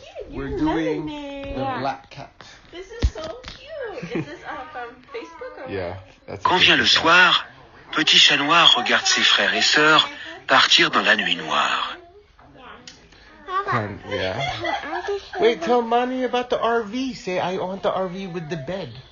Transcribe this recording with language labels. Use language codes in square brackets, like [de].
[en] We're doing the black cat. This is so cute. Is this from Facebook or Yeah. [fr] Quand vient le soir, Petit chat noir regarde ses frères et sœurs partir dans la nuit noire. [en] Yeah. Wait, tell Mommy about the RV. Say, I want the RV with the bed.